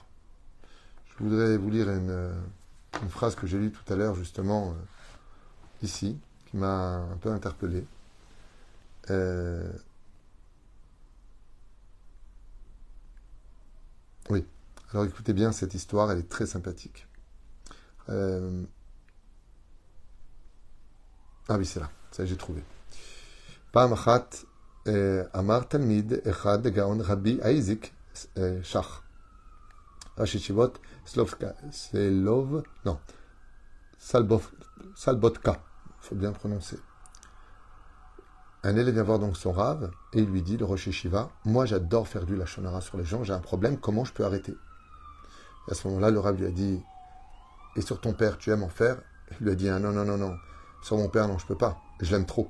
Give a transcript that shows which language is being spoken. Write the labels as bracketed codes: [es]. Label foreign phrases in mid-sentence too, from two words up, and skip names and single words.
[fr] Je voudrais vous lire une phrase que j'ai lue tout à l'heure justement ici, qui m'a un peu interpellé. Oui, alors écoutez bien cette histoire, elle est très sympathique. Ah oui, c'est là, ça j'ai trouvé. [he] פעם אחת אמר תלמיד אחד לגאון רבי אייזיק שח. ראש ישיבות Salbotka, [fr] il faut bien prononcer. Un élève vient voir donc son rave et il lui dit, le [he] ראש ישיבה, [fr] moi j'adore faire du [he] לשון הרע [fr] sur les gens, j'ai un problème, comment je peux arrêter? Et à ce moment-là, le rave lui a dit, et sur ton père, tu aimes en faire? Il lui a dit, ah, non, sur mon père, non, je peux pas, je l'aime trop.